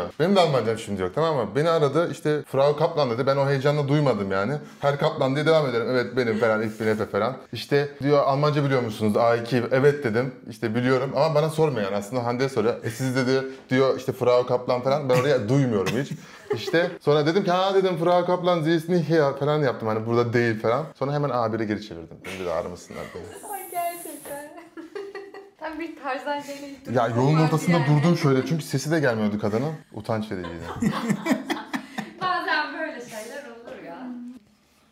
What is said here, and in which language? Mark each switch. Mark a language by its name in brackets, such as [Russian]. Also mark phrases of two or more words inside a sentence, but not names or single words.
[Turkish] Benim de Almancam şimdi yok, tamam mı? Beni aradı işte, Frau Kaplan dedi. Ben o heyecanla duymadım yani. Her Kaplan diye devam ederim. Evet benim falan, ilk bin Efe falan. İşte diyor Almanca biliyor musunuz? A2. Evet dedim. İşte biliyorum ama bana sormuyor yani, aslında Hande'ye soruyor. Siz dedi diyor işte Frau Kaplan falan. Ben oraya duymuyorum hiç. İşte sonra dedim ki ha dedim Frau Kaplan [German] sie ist nicht hier [Turkish] falan yaptım, hani burada değil falan. Sonra hemen A1'e geri çevirdim. Beni bir de aramasınlar diye. Ay gerçekten. Tam bir Tarzan şeyle Ya yolun ortasında durdum şöyle çünkü sesi de gelmiyordu kadının. Utanç vericiydi. Bazen böyle şeyler olur ya.